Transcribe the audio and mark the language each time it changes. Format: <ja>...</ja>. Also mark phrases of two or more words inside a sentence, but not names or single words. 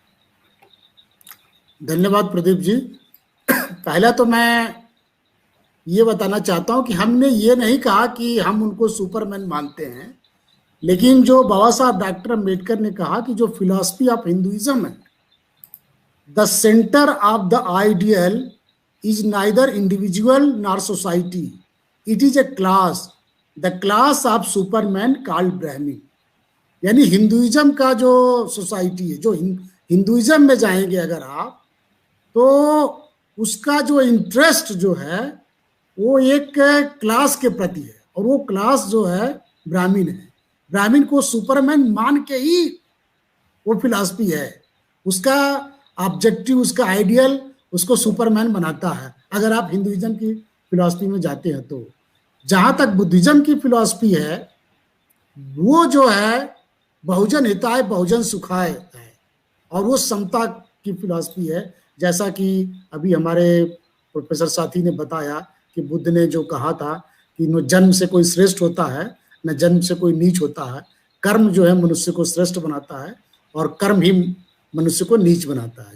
<hi>धन्यवाद प्रदीप जी। पहला तो मैं ये बताना चाहता हूं कि हमने ये नहीं कहा कि हम उनको सुपरमैन मानते हैं, लेकिन जो बाबा साहब डॉक्टर अम्बेडकर ने कहा कि जो</hi> <en>philosophy of Hinduism</en> <hi>है,</hi> <en>the centre of the ideal is neither individual nor society, it is a class, the class of superman called Brahmin.</en> <hi>यानी हिंदुइज्म का जो सोसाइटी है, जो हिंदुइज्म में जाएंगे अगर आप, तो उसका जो इंटरेस्ट जो है वो एक क्लास के प्रति है, और वो क्लास जो है ब्राह्मण है। ब्राह्मण को सुपरमैन मान के ही वो फिलॉसफी है, उसका ऑब्जेक्टिव, उसका आइडियल उसको सुपरमैन बनाता है। अगर आप हिंदुइज्म की फिलॉसफी में जाते हैं तो जहां तक बुद्धिज्म की फिलॉसफी है, वो जो है</hi> <pi>बहुजन हिताय बहुजन सुखाय</pi> <hi>है, और वो समता की फिलॉसफी है। जैसा कि अभी हमारे प्रोफेसर साथी ने बताया कि बुद्ध ने जो कहा था कि न जन्म से कोई श्रेष्ठ होता है, न जन्म से कोई नीच होता है, कर्म जो है मनुष्य को श्रेष्ठ बनाता है और कर्म ही मनुष्य को नीच बनाता है।</hi>